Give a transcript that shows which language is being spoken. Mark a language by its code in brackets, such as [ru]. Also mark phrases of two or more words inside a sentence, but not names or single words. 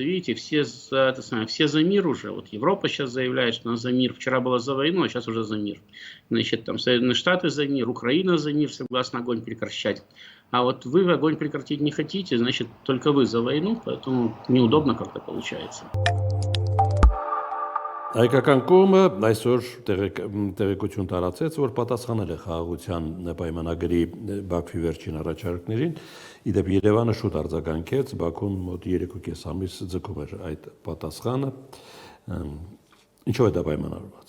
[ru] Видите, все за мир уже. Вот Европа сейчас заявляет, что она за мир. Вчера была за войну, а сейчас уже за мир. Значит, там Соединенные Штаты за мир, Украина за мир, согласна огонь прекращать. А вот вы огонь прекратить не хотите, значит, только вы за войну, поэтому неудобно как-то получается. [hy] Հայկական կողմը այսօր տեղեկություն տարածեց, որ պատասխանել է խաղաղության պայմանագրի Բաքվի վերջին առաջարկներին, իդեպ Երևանը շուտ արձագանքեց, Բաքուն մոտ 3.5 ամիս ձգում էր այդ պատասխանը, ինչով է դա պայմանավորված։